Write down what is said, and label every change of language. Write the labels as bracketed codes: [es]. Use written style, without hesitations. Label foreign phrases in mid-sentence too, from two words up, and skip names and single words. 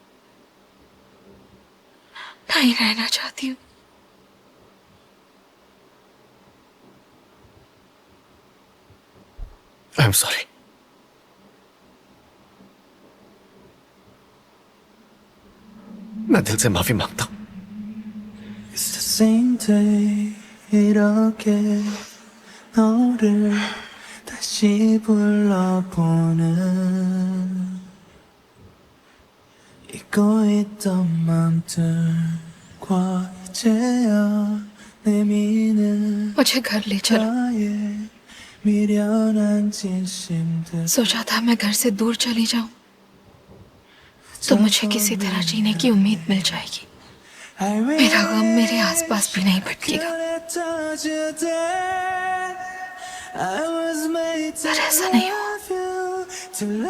[hi] नहीं रहना चाहती हूँ। [en] I am sorry. [hi] मैं दिल से माफी मांगता हूं। [en] It's the same day [ko] 이렇게 너를 다시 불러보는 잊고 있던 맘들과 이제야 내미는 [hi] मुझे घर ले चलो। [ko] 나의 미련한 진심들 [hi] सोचा था मैं घर से दूर चली जाऊं तो मुझे किसी तरह जीने की उम्मीद मिल जाएगी। मेरा गम मेरे आसपास भी नहीं भटकेगा। पर ऐसा नहीं हुआ।